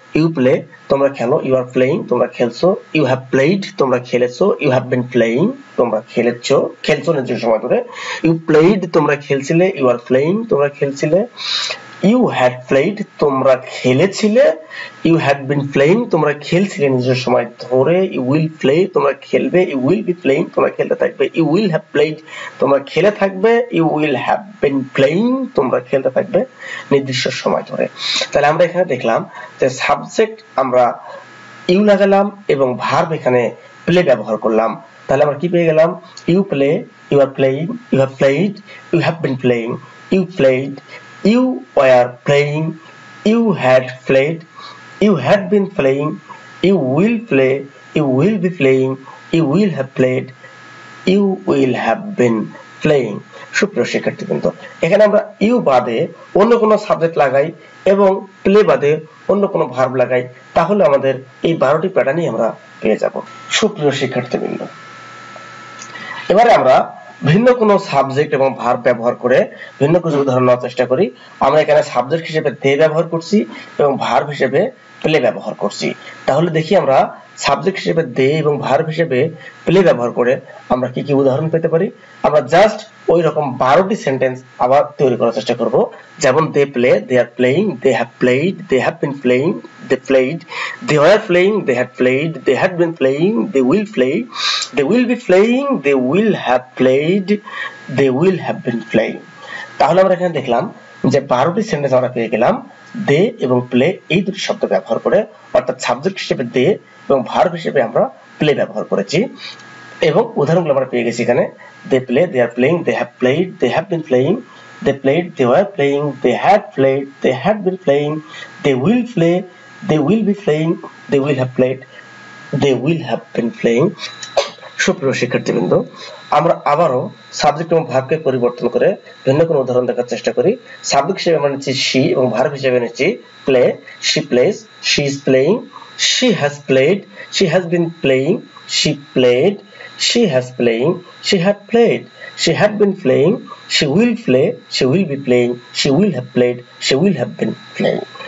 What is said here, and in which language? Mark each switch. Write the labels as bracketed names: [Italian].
[English] you play, [Bangla] তোমরা খেলো, [English] you are playing, [Bangla] তোমরা খেলছো, [English] you have played, [Bangla] তোমরা খেলেছো, [English] you have been playing, [Bangla] তোমরা খেলছো নির্দিষ্ট সময় ধরে, [English] you played, [Bangla] তোমরা খেলছিলে, [English] you are playing, তোমরা খেলছিলে, you had played, [Bangla] তোমরা খেলেছিলে, [English] you had been playing, [Bangla] তোমরা খেলছিলে নিজের সময় ধরে, [English] you will play, [Bangla] তোমরা খেলবে, [English] you will be playing, [Bangla] তোমরা খেলতে থাকবে, [English] you will have played, [Bangla] তোমরা খেলে থাকবে, [English] you will have been playing, [Bangla] তোমরা খেলতে থাকবে নির্দিষ্ট সময় ধরে। তাহলে আমরা এখানে দেখলাম যে সাবজেক্ট আমরা ইউ লাগালাম এবং ভার্ব এখানে প্লে ব্যবহার করলাম। তাহলে আমরা কি পেয়ে গেলাম? [English] You play, you are playing, you have played, you have been playing, you played, you were playing, you had played, you had been playing, you will play, you will be playing, you will have played, you will have been playing। [Bangla] সুপ্রিয় শিক্ষার্থীবৃন্দ, এখানে আমরা you বাদে অন্য কোনো subject লাগাই এবং play বাদে অন্য কোনো ভার্ব লাগাই, তাহলে আমাদের এই 12টি প্যাটার্নই আমরা পেয়ে যাব। সুপ্রিয় শিক্ষার্থীবৃন্দ, এবারে আমরা ভিন্ন কোনো সাবজেক্ট এবং ভার্ব ব্যবহার করে ভিন্ন কিছু উদাহরণ নেওয়ার চেষ্টা করি। আমরা এখানে সাবজেক্ট হিসেবে দে ব্যবহার করছি এবং ভার্ব হিসেবে প্লে ব্যবহার করছি। তাহলে দেখি আমরা সাবজেক্ট হিসেবে দে এবং ভার্ব হিসেবে প্লে ব্যবহার করে আমরা কি কি উদাহরণ পেতে পারি। আমরা জাস্ট ওই রকম 12টি সেন্টেন্স আবার তৈরি করার চেষ্টা করব। [English] যেমন they play, they are playing, they have played, they have been playing, they played, they were playing, they had played, they had been playing, they will play, they will be playing, they will have played, they will have been playing। [Bangla] তাহলে আমরা এখানে দেখলাম যে 12টি sentence আমরা পেয়ে গেলাম দে এবং play এই দুটি শব্দ ব্যবহার করে, অর্থাৎ সাবজেক্ট হিসেবে দে এবং ভার্ব হিসেবে আমরা প্লে ব্যবহার করেছি। এবং উদাহরণগুলো আমরা পেয়ে গেছি এখানে [English] they play, they are playing, they have played, they have been playing, they played, they were playing, they had played, they had been playing, they will play, they will be playing, they will have played, they will have been playing। [Bangla] সুপ্রিয় শিক্ষার্থীবৃন্দ, আমরা আবারও subject এবং ভার্বকে পরিবর্তন করে ভিন্ন কোনো উদাহরণ দেখার চেষ্টা করি। সাবজেক্ট হিসেবে আমরা নিচ্ছি শি এবং ভার্ব হিসেবে নিচ্ছি play. [English] She plays, she is playing, she has played, she has been playing, she played, she has playing, she had played, she had been playing, she will play, she will be playing, she will have played, she will have been playing.